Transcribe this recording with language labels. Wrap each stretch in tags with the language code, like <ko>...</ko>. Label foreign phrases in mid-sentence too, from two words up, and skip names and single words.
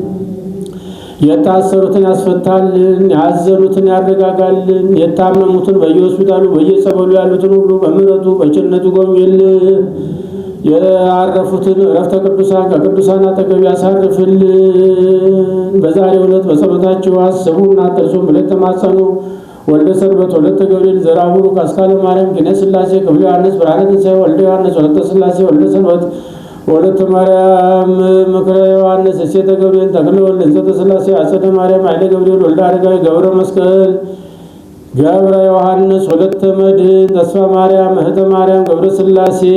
<am>የታሰሩትን ያስፈታልን። ያዘኑትን ያረጋጋልን። የታመሙትን በየሆስፒታሉ በየጸበሉ ያሉትን ሁሉ በምሕረቱ በቸርነቱ ጎብኝልን። ያረፉትን ዕረፍተ ቅዱሳን ከቅዱሳን አጠገብ ያሳርፍልን። በዛሬው ዕለት በጸሎታቸው አስቡና አትርሱን ብለን ተማጸኑ። ወልደ ሰንበት ወለተ ገብርኤል ዘርአ ቡሩክ አስካለ ማርያም ኪነ ሥላሴ ክፍለ ዮሐንስ ብርሃነ ትንሣኤ ወልደ ዮሐንስ ወለተ ሥላሴ ወልደ ሰንበት ወለተ ማርያም ምክረ ዮሐንስ እሴተ ገብርኤል ተክለ ወልደ እንዘተ ሥላሴ አጸደ ማርያም ኃይለ ገብርኤል ወልደ አረጋዊ ገብረ መስቀል ገብረ ዮሐንስ ወለተ መድኅን ተስፋ ማርያም እህተ ማርያም ገብረ ሥላሴ</am>